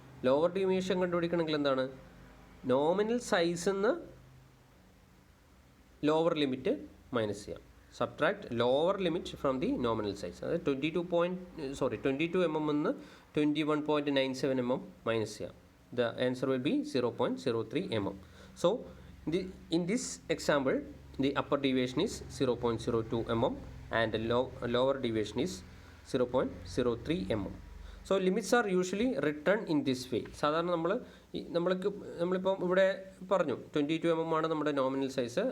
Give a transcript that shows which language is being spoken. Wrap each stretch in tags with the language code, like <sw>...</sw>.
<ml>Lower deviation കണ്ടുപിടിക്കണമെങ്കിൽ എന്താണ്? Nominal സൈസിൽ നിന്ന് ലോവർ ലിമിറ്റ് മൈനസ് ചെയ്യാം.</ml> <en>Subtract lower limit from the nominal size.</en> <ml>അതായത് 22 mm നിന്ന് 21.97 mm മൈനസ് ചെയ്യാം.</ml> <en>The answer will be 0.03 mm. So in this example the upper deviation is 0.02 mm and lower deviation is 0.03 mm. So limits are usually written in this way.</en> <ml>സാധാരണ നമ്മളിപ്പം ഇവിടെ പറഞ്ഞു 22 mm ആണ് നമ്മുടെ nominal size.</ml>